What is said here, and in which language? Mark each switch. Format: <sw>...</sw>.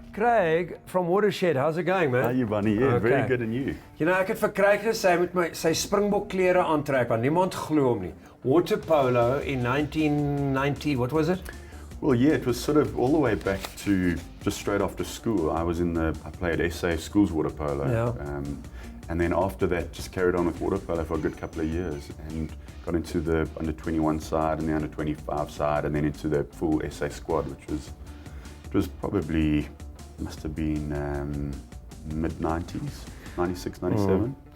<en>Graig from Watershed, how's it going, man? How are you, Bunny? Yeah, Okay. very good, and you? You know,</en> <af>ek het vir Graig gesê hy moet sy Springbok klere aantrek want niemand glo hom nie.</af> <en>Water polo in 1990, what was it? Well, yeah, it was sort of all the way back to just straight after school. I played SA schools water polo. Yeah. And then after that, just carried on with water polo for a good couple of years and got into the under 21 side and the under 25 side and then into the full SA squad, it was probably, must have been mid-90s, 96, 97.</en>